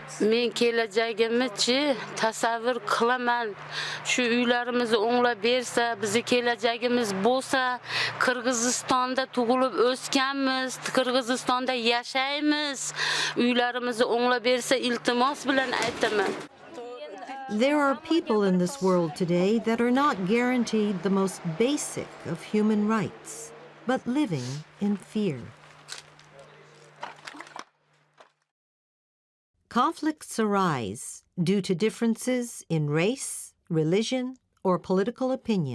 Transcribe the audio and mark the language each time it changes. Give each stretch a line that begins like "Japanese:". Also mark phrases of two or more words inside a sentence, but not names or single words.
Uzbek: Men kelajagimni-chi tasavvur qilaman. Shu uylarimizni o'nglab bersa, bizni kelajagimiz bo'lsa, Qirg'izistonda tug'ilib o'sganmiz, Qirg'izistonda yashaymiz. Uylarimizni o'nglab bersa, iltimos bilan aytaman.
English: There are people in this world today that are not guaranteed the most basic of human rights, but living in fear. Conflicts arise due to differences in race, religion, or political opinion.